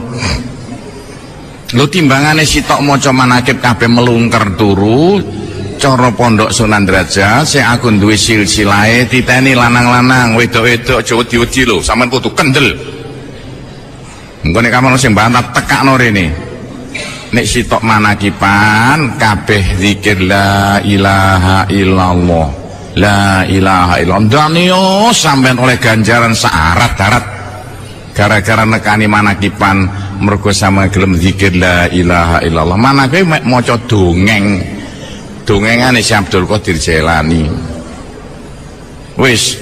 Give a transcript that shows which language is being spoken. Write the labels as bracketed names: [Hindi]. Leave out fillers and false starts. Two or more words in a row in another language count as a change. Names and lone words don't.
[Javanese] Lho timbangane sitok maca manakib kabeh melungker turu, cara pondok Sunan Derajat sing aku duwe silsilahe titeni lanang-lanang, wedok-wedok aja wedi-wedi lho, sampean kudu kendel. Engko nek kamu sing bantah tekakno rene. Nek sitok manakiban kabeh zikir [Arabic] لا إله إلا الله. لا إله إلا الله. [Javanese] Danio sampean oleh ganjaran saarat-arat. Gara-gara nekani manakiban mergo sama gelem zikir [Arabic] لا إله إلا الله. [Javanese] Manake mek maca dongeng. Dongengane Si Abdul Qadir Jailani. Wis.